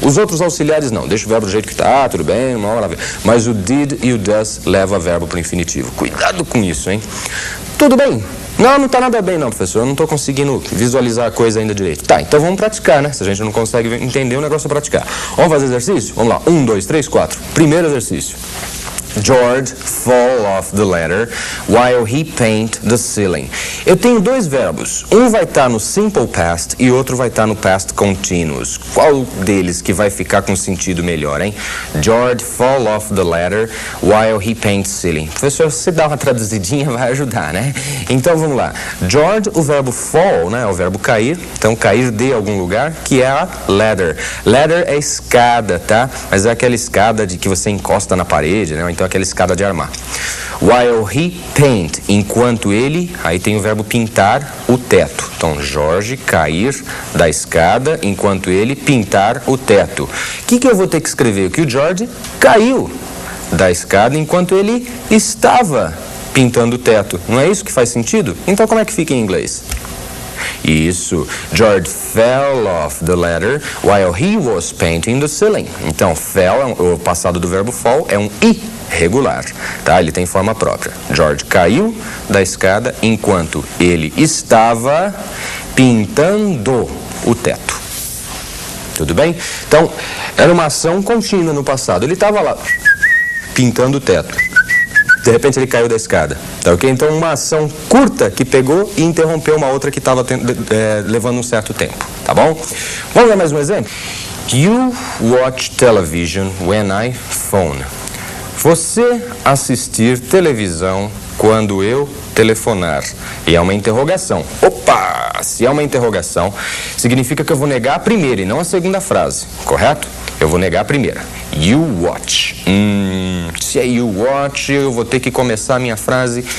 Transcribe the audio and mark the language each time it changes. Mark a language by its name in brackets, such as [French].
[Portuguese] Os outros auxiliares não, deixa o verbo do jeito que está, tudo bem, mas o did e o does levam o verbo para o infinitivo. Cuidado com isso, hein? Tudo bem? Não está nada bem não, professor, eu não estou conseguindo visualizar a coisa ainda direito. Tá, então vamos praticar, né? Se a gente não consegue entender, o negócio é praticar. Vamos fazer exercício? Vamos lá, 1, 2, 3, 4. Primeiro exercício. [English] George fall off the ladder while he paint the ceiling. [Portuguese] Eu tenho dois verbos. Um vai estar no simple past e outro vai estar no past continuous. Qual deles que vai ficar com sentido melhor, hein? [English] George fall off the ladder while he paints ceiling. [Portuguese] Professor, se você dá uma traduzidinha vai ajudar, né? Então vamos lá. George, o verbo fall, né? É o verbo cair. Então cair de algum lugar, que é a ladder. Ladder é escada, tá? Mas é aquela escada de que você encosta na parede, né? Então aquela escada de armar. [English] While he paint, [Portuguese] enquanto ele, aí tem o verbo pintar o teto. Então, Jorge cair da escada enquanto ele pintar o teto. O que eu vou ter que escrever? Que o George caiu da escada enquanto ele estava pintando o teto. Não é isso que faz sentido? Então, como é que fica em inglês? Isso. [English] George fell off the ladder while he was painting the ceiling. [Portuguese] Então, fell, o passado do verbo fall, é um irregular, tá? Ele tem forma própria. George caiu da escada enquanto ele estava pintando o teto. Tudo bem? Então, era uma ação contínua no passado. Ele estava lá pintando o teto. De repente ele caiu da escada, tá ok? Então uma ação curta que pegou e interrompeu uma outra que estava levando um certo tempo, tá bom? Vamos ver mais um exemplo? [English] You watch television when I phone. [Portuguese] Você assistir televisão quando eu telefonar. E é uma interrogação. Opa! Se é uma interrogação, significa que eu vou negar a primeira e não a segunda frase, correto? Eu vou negar a primeira. [English] You watch. [Portuguese] Se é [English] you watch, [Portuguese] eu vou ter que começar a minha frase.